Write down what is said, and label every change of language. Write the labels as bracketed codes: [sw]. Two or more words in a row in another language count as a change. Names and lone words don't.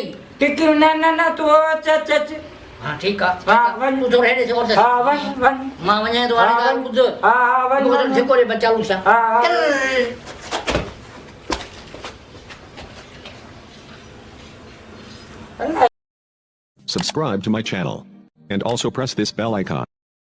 [sd] टिकी न न न तूं अच अच अच हा ठीकु आहे हा वञ तूं थोरो हेॾे थियो हा वञ वञ मां वञां थो हाणे ॻाल्हि ॿुध हा हा वञ मूंखे वञ ठिको ॾे चालू सां हा, हा। चल हा [en] Subscribe to my channel. And also press this bell icon.